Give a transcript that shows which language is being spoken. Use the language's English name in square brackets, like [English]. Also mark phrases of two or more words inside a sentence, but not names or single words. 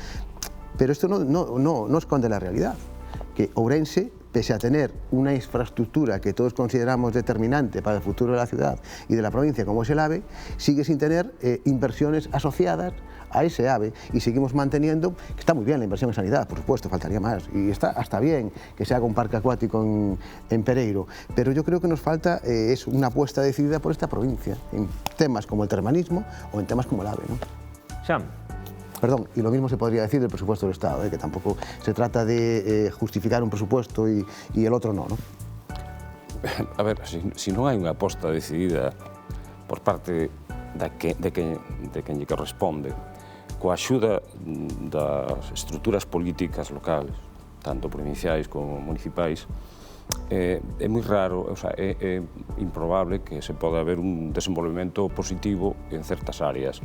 [Spanish] Pero esto no esconde la realidad, que Ourense, pese a tener una infraestructura que todos consideramos determinante para el futuro de la ciudad y de la provincia, como es el AVE, sigue sin tener inversiones asociadas a ese AVE y seguimos manteniendo, que está muy bien la inversión en sanidad, por supuesto, faltaría más, y está hasta bien que se haga un parque acuático en Pereiro, pero yo creo que nos falta es una apuesta decidida por esta provincia, en temas como el termanismo o en temas como el AVE, ¿no? Sam. Perdón, y lo mismo se podría decir del presupuesto del Estado, que tampoco se trata de justificar un presupuesto y el otro no, ¿no? [Galician] A ver, si non hai unha aposta decidida por parte de quen lle corresponde, coa axuda das estruturas políticas locales, tanto provinciais como municipais, é moi raro, [Spanish] o sea, [Galician] é improbable que se poda haber un desenvolvemento positivo en certas áreas.